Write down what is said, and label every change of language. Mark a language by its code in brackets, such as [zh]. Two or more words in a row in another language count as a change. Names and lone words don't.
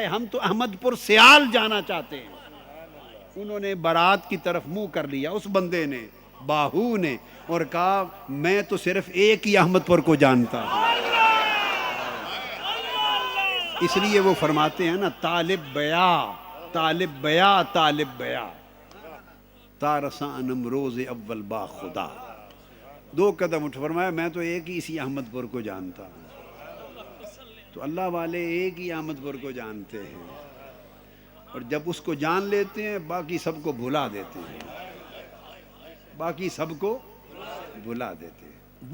[ur] ہم تو احمد پور سیال جانا چاہتے ہیں۔ انہوں نے بارات کی طرف منہ کر لیا، اس بندے نے، باہو نے، اور کہا میں تو صرف ایک ہی احمد پور کو جانتا ہوں۔ اس لیے وہ فرماتے ہیں نا [fa] طالب بیا طالب بیا طالب بیا تارساں نمروز اول با خدا۔ [ur] 2 قدم اٹھ فرمایا میں تو ایک ہی اسی احمد پور کو جانتا ہوں۔ تو اللہ والے ایک ہی احمد پور کو جانتے ہیں، اور جب اس کو جان لیتے ہیں باقی سب کو بھلا دیتے ہیں، باقی سب کو بھلا دیتے ہیں۔